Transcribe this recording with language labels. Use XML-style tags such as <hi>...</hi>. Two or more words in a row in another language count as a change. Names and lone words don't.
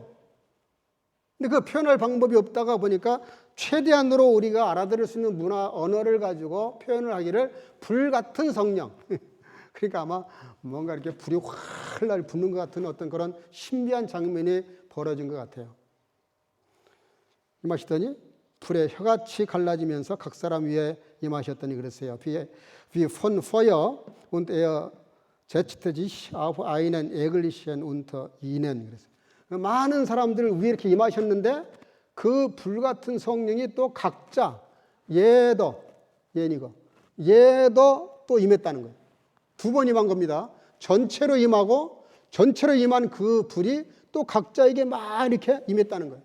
<ko>근데 그 표현할 방법이 없다가 보니까 최대한으로 우리가 알아들을 수 있는 문화 언어를 가지고 표현을 하기를 불 같은 성령. 그러니까 아마 뭔가 이렇게 불이 활날 붙는 것 같은 어떤 그런 신비한 장면이 벌어진 것 같아요. 임하시더니 불의 혀같이 갈라지면서 각 사람 위에 임하셨더니 그랬어요.</ko> <de>Wie von Feuer und setzte sich auf einen Ägelchen unter ihnen.</de> <ko>그랬어요. 많은 사람들 위에 이렇게 임하셨는데 그 불같은 성령이 또 각자 얘도 또 임했다는 거예요. 두 번 임한 겁니다. 전체로 임하고 전체로 임한 그 불이 또 각자에게 막 이렇게 임했다는 거예요.</ko>